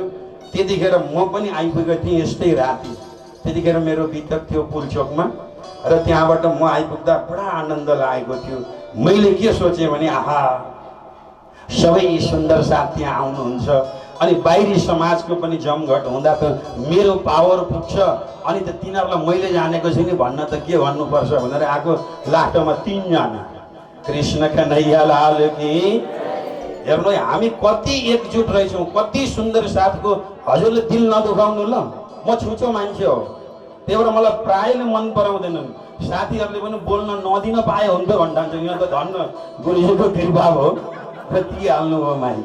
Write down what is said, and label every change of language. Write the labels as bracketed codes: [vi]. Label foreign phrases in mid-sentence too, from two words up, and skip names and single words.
[ne] त्यतिखेर म पनि आइपुगेको थिएँ यस्तै राति। त्यतिखेर मेरो बितक थियो पुलचोकमा, र त्यहाँबाट म आइपुग्दा बडा आनन्द लागेको थियो। मैले के सोचेँ भने आहा सबै सुन्दर साथ त्यहाँ आउनुहुन्छ, अनि बाहिरी समाजको पनि जमघट हुँदा त मेरो पावर पुग्छ। अनि त तिनीहरूलाई मैले जानेको छु नि भन्न त के भन्नुपर्छ भनेर आएको। लास्टमा 3 जना। कृष्ण कन्हैया लाल की। हेर्नु हामी कति एकजुट रहेछौँ, कति सुन्दर साथको। हजुरले दिल नदुखाउनु ल, म छुचो मान्छे हो, त्यही भएर मलाई प्रायःले मन पराउँदैनन्। साथीहरूले पनि बोल्न नदिन पाए हुन्थ्यो भन्छ। यो त धन्न गुरुजीको कृपा हो र दिइहाल्नु भयो माइ।